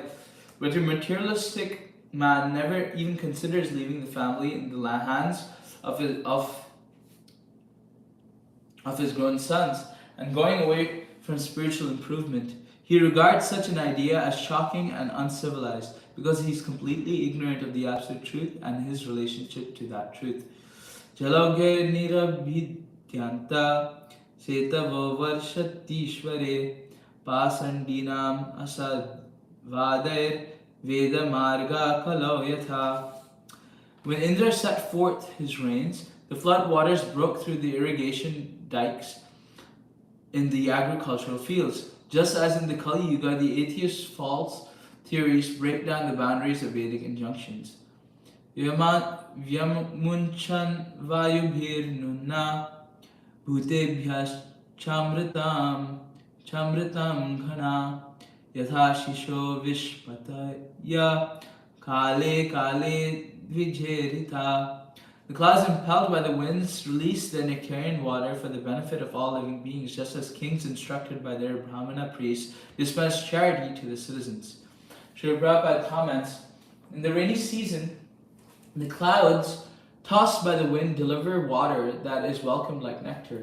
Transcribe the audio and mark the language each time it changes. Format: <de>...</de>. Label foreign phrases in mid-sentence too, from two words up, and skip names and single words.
<en>But a materialistic man never even considers leaving the family in the hands of his grown sons and going away from spiritual improvement. He regards such an idea as shocking and uncivilized because he is completely ignorant of the absolute truth and his relationship to that truth.</en> <sa>Jaloghe nirabhidyanta setavo varshatishvare pasandinam asadvadair veda marga kalau yatha.</sa> <en>When Indra set forth his rains, the flood waters broke through the irrigation dikes in the agricultural fields. Just as in the Kali Yuga, the atheist false theories break down the boundaries of Vedic injunctions.</en> <sa>Vyamunchan vayubhir nunna bhutebhyas chamritam ghana yatha shisho vishpataya kale vijherita.</sa> <en>The clouds, impelled by the winds, release their nectarian water for the benefit of all living beings, just as kings instructed by their Brahmana priests dispense charity to the citizens. Srila Prabhupada comments, in the rainy season, the clouds, tossed by the wind, deliver water that is welcomed like nectar.</en>